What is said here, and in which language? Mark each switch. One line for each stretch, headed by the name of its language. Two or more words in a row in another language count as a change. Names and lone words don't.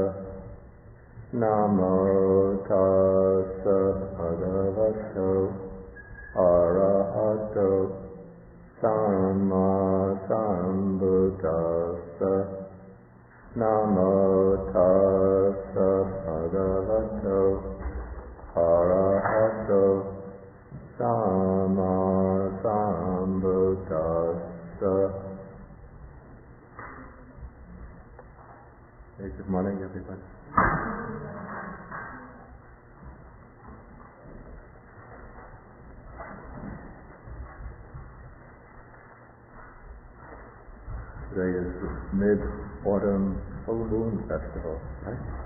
Pali: Namo tassa bhagavato arahato samma sambuddhassa. Namo tassa bhagavato arahato samma sambuddhassa.
English: Hey, good morning, everybody. Today is the Mid-Autumn Full Moon Festival, right?